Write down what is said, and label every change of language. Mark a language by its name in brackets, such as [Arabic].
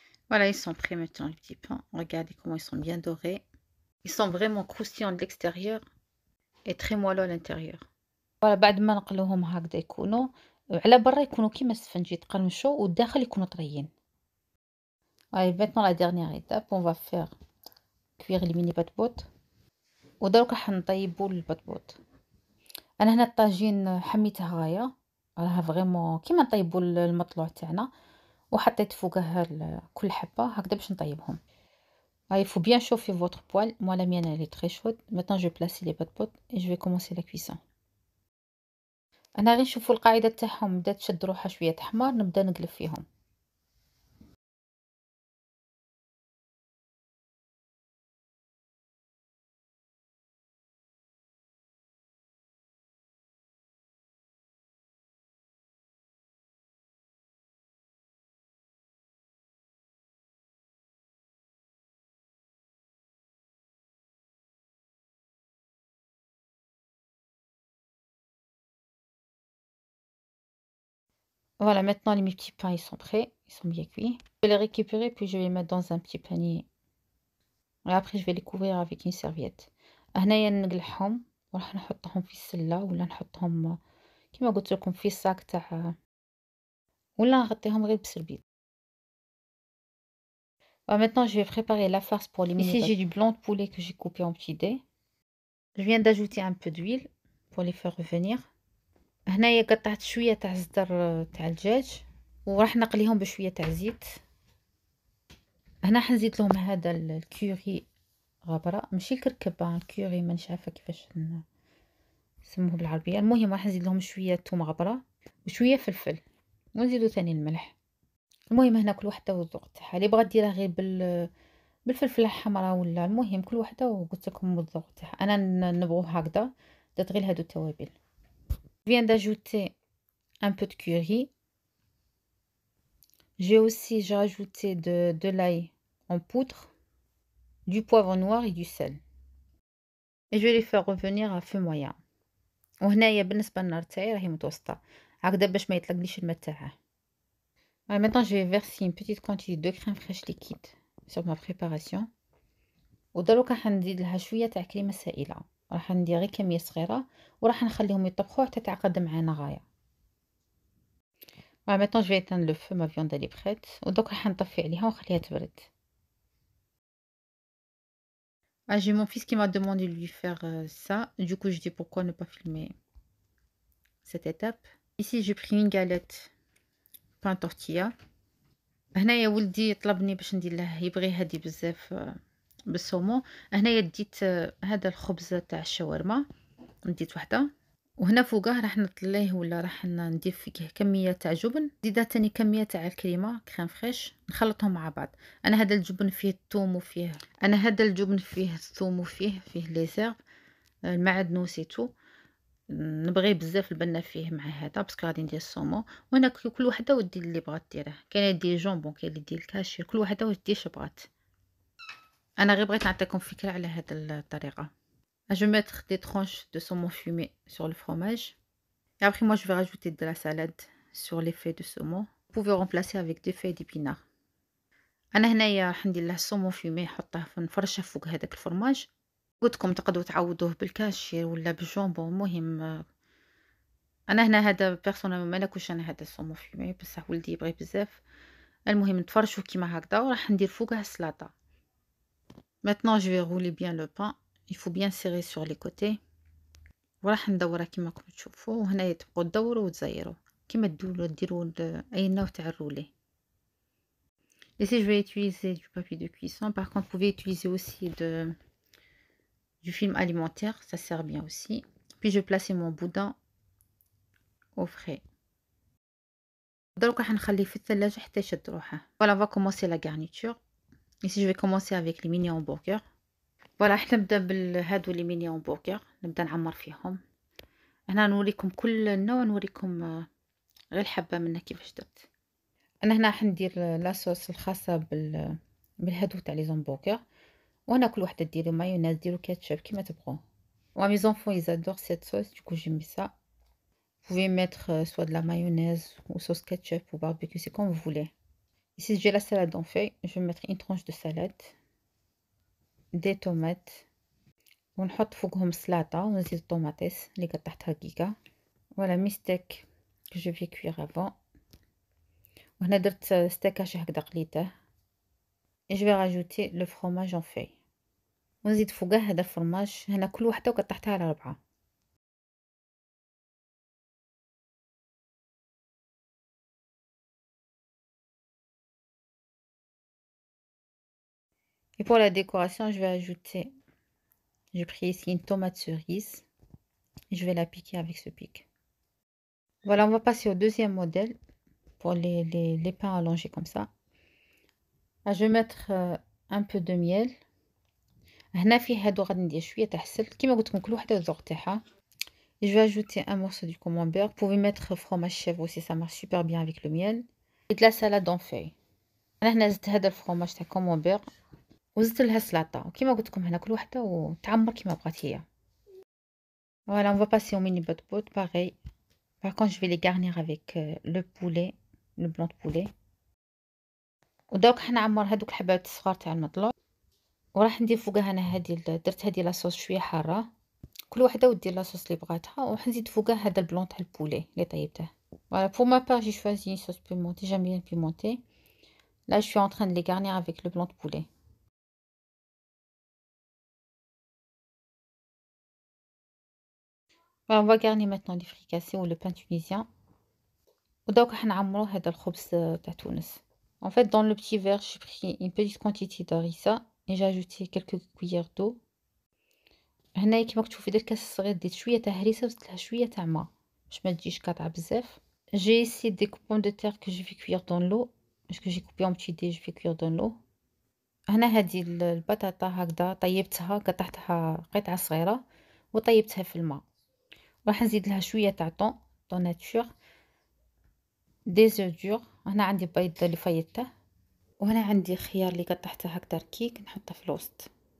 [French] Voilà, ils sont prêts maintenant les petits pains. Regardez comment ils sont bien dorés. Ils sont vraiment croustillants de l'extérieur et très moelleux à l'intérieur. [Arabic] Voilà, بعد ما نقلوهم هكذا يكونوا على برا يكونوا كيما السفنج يتقرمشوا والداخل يكونوا طريين. [French] Allez, maintenant la dernière étape, on va faire cuire les mini patbot. [Arabic] ودروك راح نطيبوا البطبوط. انا هنا الطاجين حميته غايه، راها فريمون كيما نطيبوا المطلوع تاعنا، وحطيت فوقها كل حبه هكذا باش نطيبهم. [French] Il faut bien chauffer votre poêle. Moi la mienne elle est très chaude. Maintenant je vais placer les patbot et je vais commencer la cuisson. [Arabic] انا غير نشوفوا القاعده تاعهم بدات تشد روحها شويه تحمر، نبدا نقلب فيهم. [French] Voilà, maintenant mes petits pains ils sont prêts, ils sont bien cuits. Je vais les récupérer puis je vais les mettre dans un petit panier. Et après je vais les couvrir avec une serviette. [Arabic] هنايا نقلعهم وراح نحطهم في السله ولا نحطهم كيما قلت لكم في الصاك تاع، ولا نغطيهم غير بسربيل. [French] Maintenant je vais préparer la farce pour les mini. Ici j'ai du blanc de poulet que j'ai coupé en petits dés. Je viens d'ajouter un peu d'huile pour les faire revenir. [Arabic] هنايا قطعت شويه تاع الزدر تاع الدجاج وراح نقليهم بشويه تاع زيت. هنا حنزيد لهم هذا الكوري غبره، ماشي الكركبه، الكوري مانيش عارفه كيفاش نسموه بالعربيه. المهم راح نزيد لهم شويه ثوم غبره وشويه فلفل ونزيدو ثاني الملح. المهم هنا كل وحده والذوق تاعها، اللي بغات ديرها غير بالفلفل الحمراء ولا المهم كل وحده وقلت لكم والذوق تاعها. انا نبغوه هكذا، درت غير هادو التوابل. [French] Je viens d'ajouter un peu de curry. J'ai rajouté de l'ail en poudre, du poivre noir et du sel. Et je vais les faire revenir à feu moyen. [Arabic] وهنايا بالنسبه للنار تاعي راهي متوسطه هكذا باش ما يطلقليش الماء تاعها. [French] Maintenant je vais verser une petite quantité de crème fraîche liquide sur ma préparation. [Arabic] ودروك راح نزيد لها شويه تاع كريمه سائله، راح ندير غير كميه صغيره وراح نخليهم يطبخوا حتى تعقد معانا غايه. [French] Maintenant je vais éteindre le feu, ma viande elle est prête. [Arabic] ودوك راح نطفي عليها ونخليها تبرد. [French] J'ai mon fils qui m'a demandé de lui faire ça. Du coup je dis pourquoi ne pas filmer cette étape. Ici j'ai pris une galette بان تورتيا. [Arabic] هنايا ولدي طلبني باش ندير له، يبغي هادي بزاف بالصومون. هنايا ديت هذا الخبز تاع الشاورما، ديت وحده. وهنا فوقه راح نطليه ولا راح ندير فيه كميه تاع جبن، زيدا تاني كميه تاع الكريمه كريم فريش، نخلطهم مع بعض. انا هذا الجبن فيه الثوم وفيه الثوم وفيه لي زيرب، المعدنوس تو. نبغيه بزاف البنه فيه مع هذا باسكو غادي ندير الصومون. وانا كل وحده ودير اللي بغات ديره، كاين دير جونبون، كاين اللي دير الكاشير، كل وحده ودير بغات. انا غير بغيت نعطيكم فكره على هذه الطريقه. [French] Je vais mettre des tranches de saumon fumé sur le fromage. Et après, moi, je vais rajouter de la salade sur les feuilles de saumon. Vous pouvez remplacer avec des feuilles d'épinards. [Arabic] أنا هنايا راح ندير له الصومون فيمي، نحطه نفرشه فوق هذاك الفرماج. قلتلكم تقدروا تعوضوه بالكاشير ولا بالجونبون، المهم أنا هنا هذا بيرسونيلمون ما ناكلش أنا هذا الصومون فيمي، بصح ولدي يبغي بزاف. المهم نتفرشو كيما هكذا وراح ندير فوقه السلاطة. [French] Maintenant je vais rouler bien le pain. Il faut bien serrer sur les côtés. [Arabic] وراح ندوره كيما راكم تشوفوا. وهنايا تبقوا تدوروا وتزيروا كيما ديروا اي نوع تاع الرولي. [French] Ici je vais utiliser du papier de cuisson. Par contre, vous pouvez utiliser aussi du film alimentaire, ça sert bien aussi. Puis je vais placer mon boudin au frais. [Arabic] دروك راح نخليه في الثلاجة حتى يشد روحه. [French] Voilà, on va commencer la garniture. Ici je vais commencer avec les mini hamburgers. [Arabic] Voilà, راح نبدا بهادو لي ميني همبرجر، نبدا نعمر فيهم. هنا نوريكم كل نوع، نوريكم غير الحبه منه كيفاش درت. انا هنا راح ندير لاصوص الخاصه بالهادو تاع لي زومبرجر. وانا كل وحده ديروا مايونيز، ديروا كاتشب كيما تبغوا. [French] Moi mes enfants ils adorent cette sauce, du coup j'ai mis ça. Vous pouvez mettre soit de la mayonnaise ou sauce ketchup ou barbecue, c'est comme vous voulez. Ici j'ai la salade en feuilles, je vais mettre une tranche de salade, des tomates, [Arabic] ونحط فوقهم سلطة ونزيد الطوماطيس اللي قطعتها كيكا. [French] ولا مي ستيك que je vais cuire avant. [Arabic] وهنا درت ستيكاش هكذا قليته. [French] et je vais rajouter le fromage en feuilles [Arabic] ونزيد فوقه هذا الفرماج. هنا كل وحده وقطعتها على 4. [French] et pour la décoration je vais ajouter, j'ai pris ici une tomate cerise et je vais la piquer avec ce pic. Voilà, on va passer au deuxième modèle pour les pains allongés comme ça. Je vais mettre un peu de miel. [Arabic] هنا في هادو غادي ندير شويه تاع السل كيما قلت لكم كل وحده والذوق تاعها. [French] Je vais ajouter un morceau du camembert. Vous pouvez mettre fromage chèvre aussi, ça marche super bien avec le miel. Et de la salade en feuilles. [Arabic] انا هنا زدت هذا الفرomage تاع camembert وزدت لها سلطه، وكيما قلت لكم هنا كل وحده وتعمر كيما بغات هي. [French] Voilà, on va passer au mini pot pareil. Par contre, je vais les garnir avec le poulet, le blanc de poulet. [Arabic] ودوك حنعمر هذوك الحبات الصغار تاع المطلوب. وراح ندير فوقها انا درت هذه لاصوص شويه حاره، كل وحده ودير لاصوص اللي بغاتها. وراح نزيد فوقها هذا البلون تاع البولي اللي طيبته. [French] Voilà, pour ma part, j'ai choisi une sauce pimentée, j'aime bien pimentée. Là, je suis en train de les garnir avec le blanc de poulet. Voilà, on va garnir maintenant les fricassés ou le pain tunisien. [Arabic] ودوك حنعمرو هذا الخبز تاع تونس. [French] En fait, dans le petit verre, j'ai pris une petite quantité d'harissa et j'ai ajouté quelques cuillères d'eau. [Arabic] هنايا كيما تشوفي درت كاس صغير، ديت شويه تاع هريسه وزدت لها شويه تاع ما باش ما تجيش قاطعه بزاف. [French] J'ai ici des pommes de terre que je vais cuire dans l'eau, parce que j'ai coupé en petits dés, je vais cuire dans l'eau. [Arabic] هنا هذه البطاطا هكذا طيبتها، قطعتها قطع صغيره وطيبتها في الماء. راح نزيد لها شويه تاع طون ناتور، [French] دي زو دور. [Arabic] هنا عندي بيض اللي فيضته، وهنا عندي خيار اللي قطعته هكذا ركيك نحطه في الوسط.